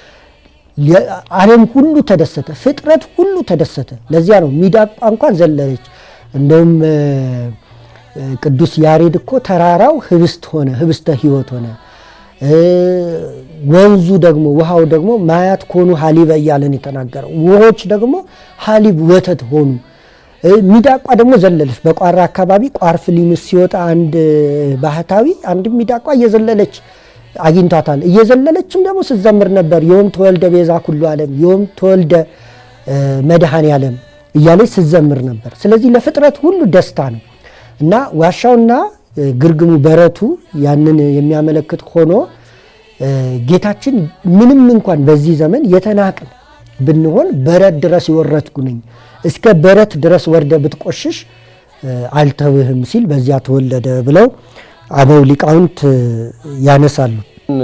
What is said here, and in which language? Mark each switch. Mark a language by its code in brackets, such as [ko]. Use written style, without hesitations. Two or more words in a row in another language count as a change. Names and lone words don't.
[am] ዓለም ሁሉ ተደሰተ፣ ፍጥረት ሁሉ ተደሰተ። ለዚያ ነው ሚዳቋ እንኳን ዘለለች። እንደውም ቅዱስ ያሬድ እኮ ተራራው ህብስት ሆነ፣ [gez] ህብስተ ሕይወት [am] ሆነ፣ ወንዙ ደግሞ ውሃው ደግሞ [gez] ማያት ኮኑ ሀሊበ [am] እያለን የተናገረው ውሆች ደግሞ ሀሊብ ወተት ሆኑ። ሚዳቋ ደግሞ ዘለለች። በቋራ አካባቢ ቋርፍ ሊምስ ሲወጣ አንድ ባህታዊ አንድ ሚዳቋ እየዘለለች አግኝቷታል። እየዘለለችም ደግሞ ስትዘምር ነበር። [gez] ዮም ተወልደ ቤዛ ኩሉ ዓለም፣ ዮም ተወልደ መድኃኔ ዓለም [am] እያለች ስትዘምር ነበር። ስለዚህ ለፍጥረት ሁሉ ደስታ ነው እና ዋሻውና ግርግሙ በረቱ ያንን የሚያመለክት ሆኖ ጌታችን ምንም እንኳን በዚህ ዘመን የተናቅን ብንሆን በረት ድረስ ይወረድኩ ነኝ፣ እስከ በረት ድረስ ወርደ ብትቆሽሽ አልተውህም ሲል በዚያ ተወለደ ብለው አበው ሊቃውንት ያነሳሉ።